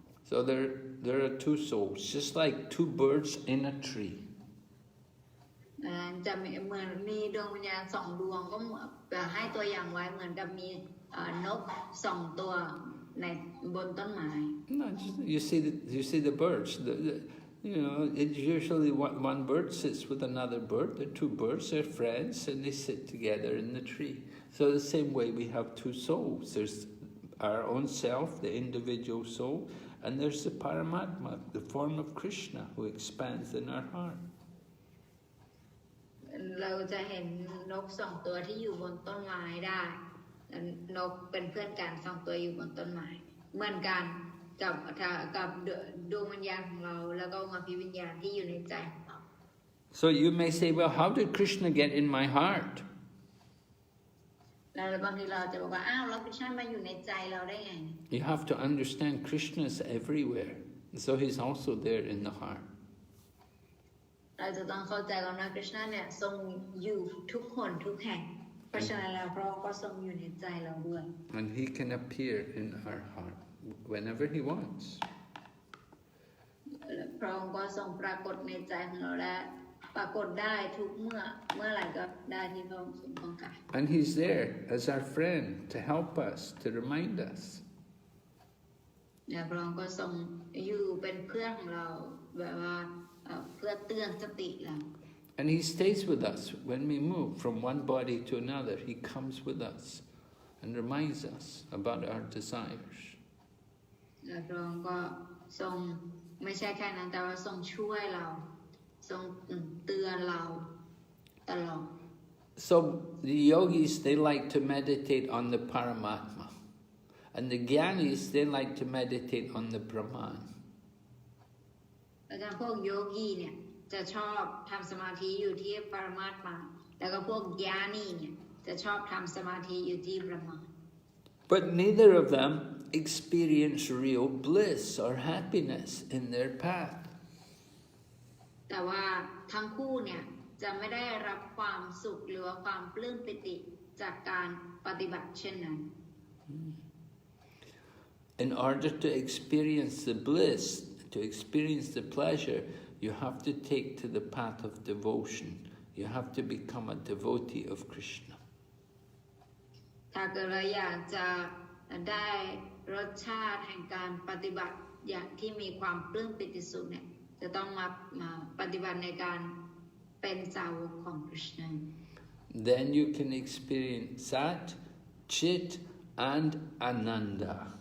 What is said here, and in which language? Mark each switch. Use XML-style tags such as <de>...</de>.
<en>So there are two souls, just like two birds in a tree.</en> <th>จะเหมือนมีดวงวิญญาณสองดวงก็ให้ตัวอย่างไว้เหมือนกับมีนกสองตัวในบนต้นไม้</th> <en>No, you see the birds. You know, it's usually one bird sits with another bird. The two birds are friends, and they sit together in the tree. So the same way, we have two souls. There's our own self, the individual soul, and there's the Paramatma, the form of Krishna, who expands in our heart.</en> <th>เราจะเห็นนกสองตัวที่อยู่บนต้นไม้ได้นกเป็นเพื่อนกันสองตัวอยู่บนต้นไม้เหมือนกันกับดวงวิญญาณของเราแล้วก็องค์อภิวิญญาณที่อยู่ในใจของเรา</th> <en>So you may say, well, how did Krishna get in my heart?</en> <th>แล้วบางทีเราจะบอกว่าอ้าวแล้วคริชนามาอยู่ในใจเราได้ไง</th> <en>You have to understand Krishna is everywhere. So He's also there in the heart.</en> <th>เราจะต้องเข้าใจก่อนว่าคริชนาเนี่ยทรงอยู่ทุกคนทุกแห่งเพราะฉะนั้นแล้วพระองค์ก็ทรงอยู่ในใจเราด้วย</th> <en>And He can appear in our heart whenever He wants.</en> <th>พระองค์ก็ทรงปรากฏในใจของเราและปรากฏได้ทุกเมื่อไหร่ก็ได้ที่พระองค์ทรงต้องการ</th> <en>And He's there as our friend to help us, to remind us.</en> <th>พระองค์ก็ทรงอยู่เป็นเพื่อนของเราแบบว่าเพื่อเตือนสติเรา</th> <en>And He stays with us when we move from one body to another. He comes with us and reminds us about our desires.</en> <th>พระองค์ก็ทรงไม่ใช่แค่นั้นแต่ว่าทรงช่วยเราทรงเตือนเราตลอด</th> <en>So the yogis, they like to meditate on the Paramatma. And the Gyanis, they like to meditate on the Brahman.</en> <th>แล้วก็พวกโยกีเนี่ยจะชอบทำสมาธิอยู่ที่ปรมาตถ์แล้วก็พวกญาณีเนี่ยจะชอบทำสมาธิอยู่ที่บรหม</th> <en>But neither of them experience real bliss or happiness in their path.</en> <th>แต่ว่าทั้งคู่เนี่ยจะไม่ได้รับความสุขหรือว่าความปลื้มปิติจากการปฏิบัติเช่นนั้น</th> <en>In order to experience the bliss, to experience the pleasure, you have to take to the path of devotion. You have to become a devotee of Krishna.</en> <th>ถ้าเกิดเราอยากจะได้รสชาติแห่งการปฏิบัติอย่างที่มีความปลื้มปิติสุขเนี่ยจะต้องมาปฏิบัติในการเป็นสาวกของคริชนา</th> <en>Then you can experience Sat, Chit, and Ananda.</en>